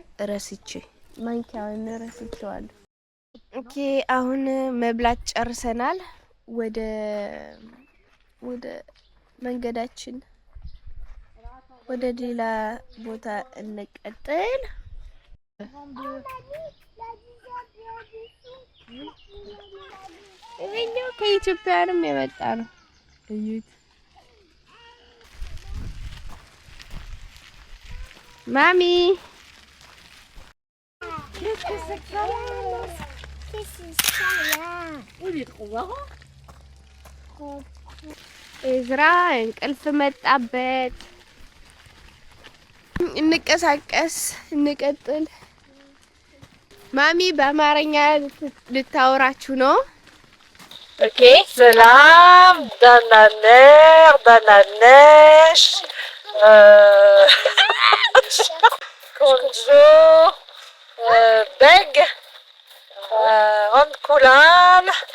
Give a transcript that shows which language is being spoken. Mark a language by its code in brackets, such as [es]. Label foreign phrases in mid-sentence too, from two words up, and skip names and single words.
[am] ረስቼዋለሁ። ኦኬ አሁን መብላት ጨርሰናል። ወደ መንገዳችን ወደ ሌላ ቦታ እንቀጥል። ይሄኛው ከኢትዮጵያንም የመጣ ነው። እዩት። Mamie. [fr] Qu'est-ce que c'est que ça là? Qu'est-ce que c'est ça là? Il est trop marrant. [am] ኤዝራ እንቅልፍ መጣበት። እንቀሳቀስ እንቀጥል። ማሚ በአማርኛ ልታወራችሁ ነው። Ok, ሰላም ዳናነር ዳናነሽ ቆንጆ በግ እንቁላል